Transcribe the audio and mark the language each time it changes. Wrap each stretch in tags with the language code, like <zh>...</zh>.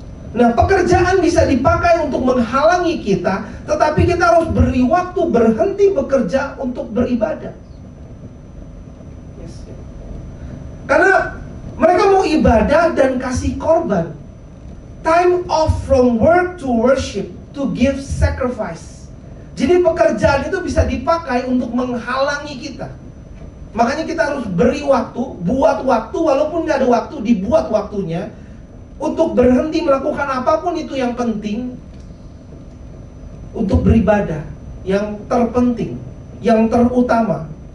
<id>Nah, pekerjaan bisa dipakai untuk menghalangi kita, tetapi kita harus beri waktu, berhenti bekerja untuk beribadah. Karena mereka mau ibadah dan kasih korban.</id> <en>Time off from work to worship, to give sacrifice.</en> <id>Jadi pekerjaan itu bisa dipakai untuk menghalangi kita. Makanya kita harus beri waktu, buat waktu, walaupun nggak ada waktu, dibuat waktunya untuk berhenti melakukan apapun itu yang penting, untuk beribadah, yang terpenting, yang terutama.</id>